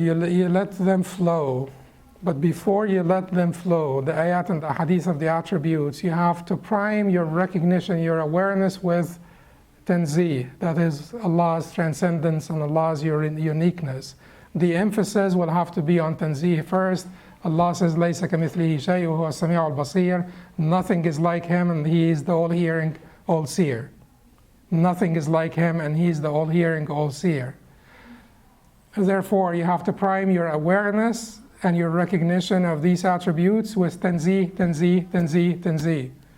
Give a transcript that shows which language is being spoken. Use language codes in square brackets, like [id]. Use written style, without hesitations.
[en] You let them flow. But before you let them flow, the ayat and the hadith of the attributes, you have to prime your recognition, your awareness with tanzih, that is Allah's transcendence and Allah's uniqueness. The emphasis will have to be on tanzih first. Allah says, [ar] لَيْسَ كَمِثْلِهِ شَيْءٌ وَهُوَ السَّمِيعُ الْبَصِيرُ. [en] Nothing is like him, and he is the all-hearing, all-seer. Nothing is like him, and he is the all-hearing, all-seer. Therefore, you have to prime your awareness and your recognition of these attributes with tanzih, tanzih, tanzih, tanzih.